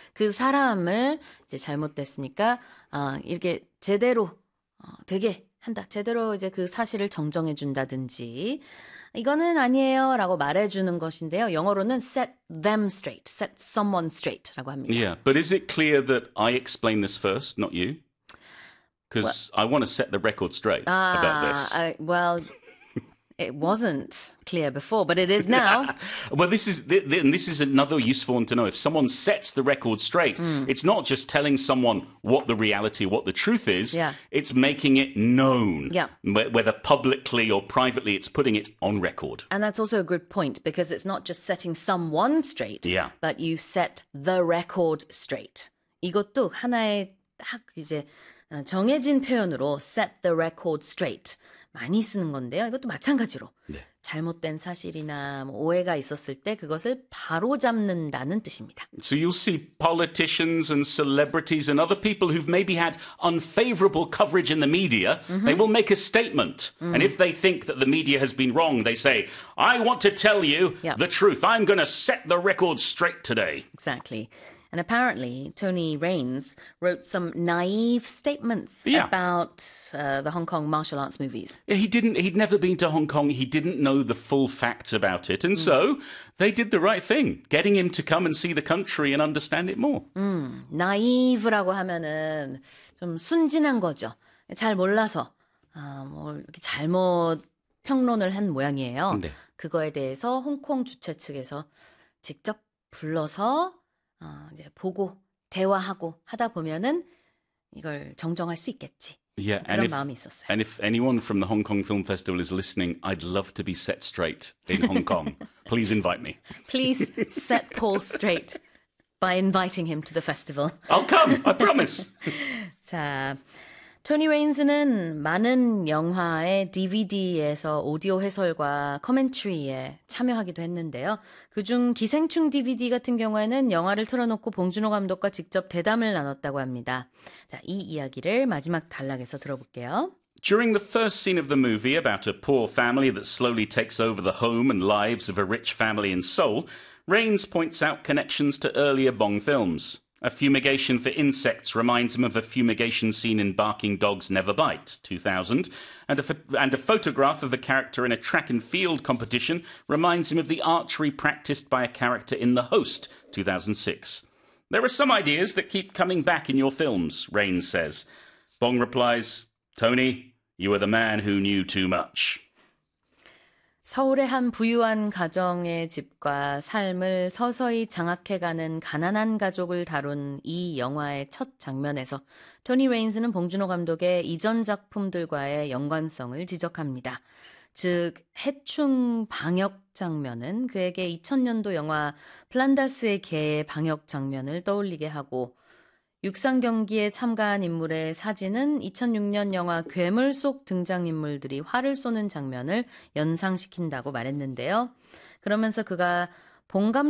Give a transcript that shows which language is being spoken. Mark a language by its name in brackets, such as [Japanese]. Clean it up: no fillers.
[Korean] 그 사람을 이제 잘못됐으니까 이렇게 제대로 되게 한다. 제대로 이제 그 사실을 정정해준다든지 이거는 아니에요 라고 말해주는 것인데요. 영어로는 [English] set them straight, set someone straight [Korean] 라고 합니다. [English] Yeah, but is it clear that I explain this first, not you? Because I want to set the record straight about this. Well, it wasn't clear before, but it is now. Well, this is another useful one to know. If someone sets the record straight, it's not just telling someone what the reality, what the truth is. Yeah. It's making it known, yeah. Whether publicly or privately, it's putting it on record. And that's also a good point, because it's not just setting someone straight, yeah. But you set the record straight. [Korean] 이것도 하나의 딱 이제 정해진 표현으로 [English] set the record straight. [Korean] 많이 쓰는 건데요. 이것도 마찬가지로 네. 잘못된 사실이나 오해가 있었을 때 그것을 바로잡는다는 뜻입니다. [English] So you'll see politicians and celebrities and other people who've maybe had unfavorable coverage in the media, mm-hmm. they will make a statement. Mm-hmm. And if they think that the media has been wrong, they say, I want to tell you yep. the truth. I'm going to set the record straight today. Exactly. And apparently, Tony Raines wrote some naive statements yeah. about the Hong Kong martial arts movies. Yeah, he'd never been to Hong Kong. He didn't know the full facts about it. And so they did the right thing, getting him to come and see the country and understand it more. [Korean] Naive라고 하면은 좀 순진한 거죠. 잘 몰라서 뭐 이렇게 잘못 평론을 한 모양이에요. 네. 그거에 대해서 홍콩 주최 측에서 직접 불러서 이제 보고 대화하고 하다 보면은 이걸 정정할 수 있겠지. [English] Yeah, [Korean] 그런 마음이 있었어요. [English] And if anyone from the Hong Kong Film Festival is listening, I'd love to be set straight in Hong Kong. Please invite me. Please set Paul straight by inviting him to the festival. I'll come. I promise. [Korean] 자, 토니 레인즈는 많은 영화의 DVD에서 오디오 해설과 커멘트리에 참여하기도 했는데요. 그중 기생충 DVD 같은 경우에는 영화를 틀어놓고 봉준호 감독과 직접 대담을 나눴다고 합니다. 자, 이 이야기를 마지막 단락에서 들어볼게요. [English] During the first scene of the movie about a poor family that slowly takes over the home and lives of a rich family in Seoul, Raines points out connections to earlier Bong films. A fumigation for insects reminds him of a fumigation scene in Barking Dogs Never Bite, 2000, and a photograph of a character in a track and field competition reminds him of the archery practiced by a character in The Host, 2006. There are some ideas that keep coming back in your films, Raines says. Bong replies, Tony, you are the man who knew too much. [Korean] 서울의 한 부유한 가정의 집과 삶을 서서히 장악해가는 가난한 가족을 다룬 이 영화의 첫 장면에서 토니 레인스는 봉준호 감독의 이전 작품들과의 연관성을 지적합니다. 즉, 해충 방역 장면은 그에게 2000년도 영화 플란다스의 개의 방역 장면을 떠올리게 하고 육상 경기에 참가한 인물의 사진은 2006년 영화 괴물 속 등장인물들이 활을 쏘는 장면을 연상시킨다고 말했는데요. 그러면서 그가 봉 감독